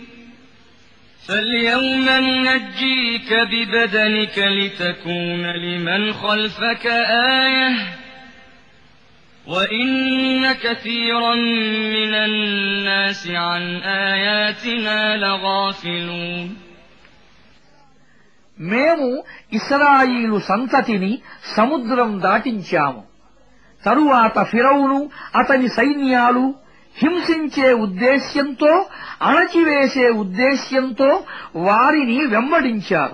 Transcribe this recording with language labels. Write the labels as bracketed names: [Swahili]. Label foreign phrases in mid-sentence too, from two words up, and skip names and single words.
[Arabic] فاليوم ننجيك ببدنك لتكون لمن خلفك آية وإن كثيرا من الناس عن آياتنا لغافلون [Telugu] మేము ఇశ్రాయేలు సంతతిని సముద్రం దాటించాము. తరువాత ఫిరౌను అతని సైన్యాలు హింసించే ఉద్దేశ్యంతో అణచివేసే ఉద్దేశ్యంతో వారిని వెంబడించారు.